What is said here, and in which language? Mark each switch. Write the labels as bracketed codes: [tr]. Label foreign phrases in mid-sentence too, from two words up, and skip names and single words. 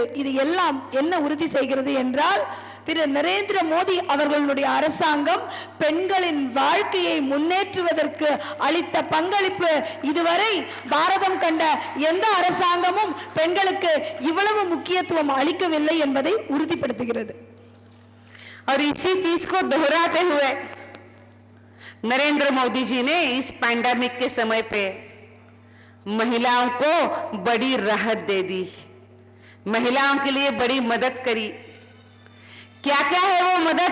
[ta] இது எல்லாம் என்ன உறுதி செய்கிறது என்றால், திரு நரேந்திர மோடி அவர்களுடைய அரசாங்கம் பெண்களின் வாழ்க்கையை முன்னேற்றுவதற்கு அளித்த பங்களிப்பு இதுவரை பாரதம் கண்ட எந்த அரசாங்கமும் பெண்களுக்கு இவ்வளவு முக்கியத்துவம் அளிக்கவில்லை என்பதை உறுதிப்படுத்துகிறது. [hi] और इसी चीज को दोहराते हुए नरेंद्र मोदी जी ने इस पैंडेमिक के समय पे महिलाओं को बड़ी राहत दे दी, महिलाओं के लिए बड़ी मदद करी। क्या क्या है वो मदद?